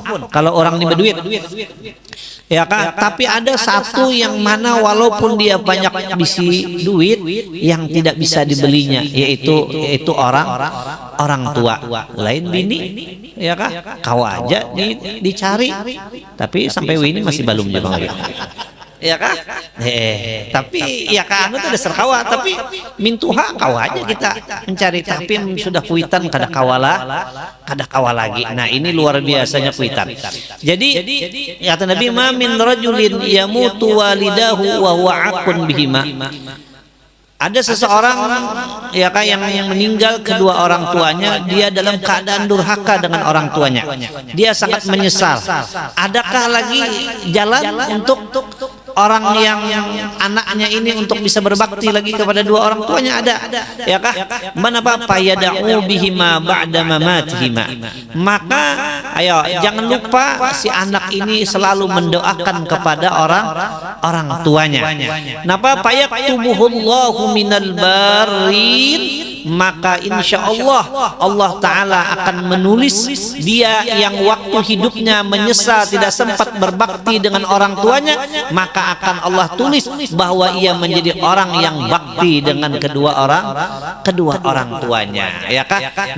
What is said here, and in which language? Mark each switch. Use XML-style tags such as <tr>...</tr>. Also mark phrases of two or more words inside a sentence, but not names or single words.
<id>Kalau orang ini berduit, ya kan? Tapi ada satu yang mana walaupun dia banyak bisi duit, yang tidak bisa dibelinya, yaitu orang tua. Lain bini, ya kan? Kau aja dicari, tapi sampai ini masih belum juga, ya kah?</id> <bjn>Tapi ya kan itu dasar kawa, tapi mintuha kau aja kita mencari, tapi sudah kuitan kada kawala lagi.</bjn> <id>Nah, ini luar biasanya kuitan. Jadi kata Nabi,</id> <ar>ma min rajulin yamutu walidahu wa huwa aqun bihima.</ar> <id>Ada seseorang, ya kah, yang meninggal kedua orang tuanya, dia dalam keadaan durhaka dengan orang tuanya, dia sangat menyesal. Adakah lagi jalan untuk orang yang anaknya ini untuk bisa berbakti lagi kepada dua orang tuanya? Ada, ya kah?</id> <ar>Manapa payada'u bihima ba'da mamatihima.</ar> <id>Maka ayo jangan lupa si anak ini selalu mendoakan kepada orang tuanya.</id> <ar>Napa payaktubuhullahu minal barin,</ar> <id>maka</id> <ar>insya Allah</ar> <id>Allah Ta'ala akan menulis dia yang waktu hidupnya menyesal tidak sempat berbakti dengan orang tuanya, maka akan Allah tulis bahwa ia menjadi orang yang bakti dengan kedua orang tuanya, ya kah?</id>